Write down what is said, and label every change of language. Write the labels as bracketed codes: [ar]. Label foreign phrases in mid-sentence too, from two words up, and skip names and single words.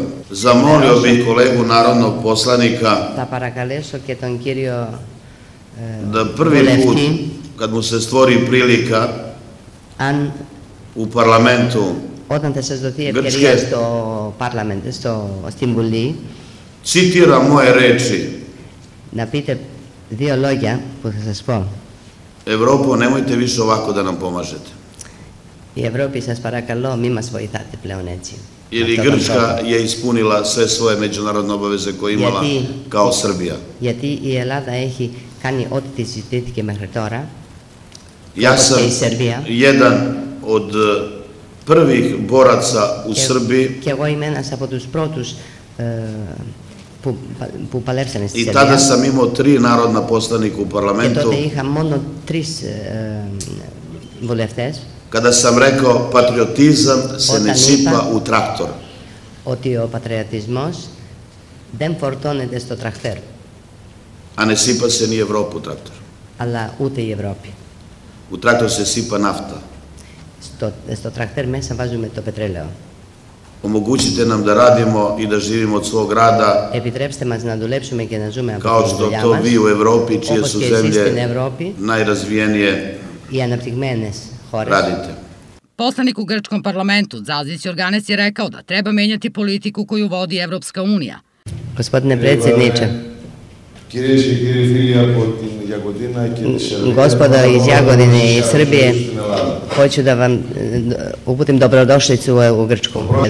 [sr] Zamolio bih kolegu narodnog poslanika da prvi put, kad mu se stvori prilika u parlamentu Grčke, citira moje reči. Evropo, nemojte više ovako da nam pomažete. [el] Η Ευρώπη, σας παρακαλώ, μη μας βοηθάτε πλέον έτσι. [sr] Jer i Grčka je ispunila sve svoje međunarodne obaveze koje imala kao Srbija. [el] Γιατί η Ελλάδα έχει κάνει ό,τι τη ζητήθηκε μέχρι τώρα. [sr] Ja sam jedan od prvih boraca u Srbiji. [el] Και εγώ είμαι ένας από τους πρώτους που παλέψανε στη Σερβία. [sr] I tada sam imao 3 narodna poslanika u parlamentu. [el] Και τότε είχα μόνο 3 βουλευτές. [sr] Kada sam rekao patriotizam se ne sipa u traktor. [el] Ότι ο πατριωτισμός δεν φορτώνεται στο τραχτέρ. [sr] A ne sipa se ni Evropa u traktor. [el] Αλλά ούτε η Ευρώπη. [sr] U traktor se sipa nafta. [el] Στο τραχτέρ μέσα βάζουμε το πετρέλαιο. [sr] Omogućite nam da radimo i da živimo od svog rada. [el] Επιτρέψτε μας να δουλέψουμε και να ζούμε από [sr] Kao [el] τη [sr] što [el] δουλειά [sr] to [el] μας. [sr] vi u Evropi, čije [el] Όπως [sr] su [el] και εσείς στην [sr] zemlje [el] Ευρώπη. [sr] najrazvijenije [el] Οι αναπτυγμένες χώρες. [sr] radite. Poslanik u grčkom parlamentu Zazić Jorganes je rekao da treba menjati politiku koju vodi Evropska unija. Gospodine predsjedniče, gospodo iz Jagodine i Srbije, hoću da vam uputim dobrodošlicu u Grčku.